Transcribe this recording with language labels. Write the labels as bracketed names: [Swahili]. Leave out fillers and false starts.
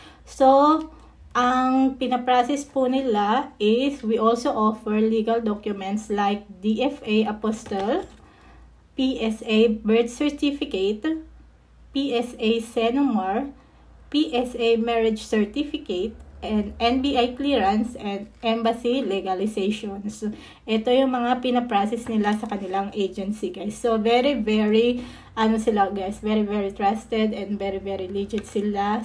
[English] So, [Filipino] ang pinaprocess po nila [English] is we also offer legal documents like DFA Apostle, PSA Birth Certificate, PSA Senomar, PSA Marriage Certificate, and NBI clearance and embassy legalization. [Filipino] So, ito yung mga pinaprocess nila sa kanilang agency, guys. [English] So, very sila, guys, very trusted and very legit sila.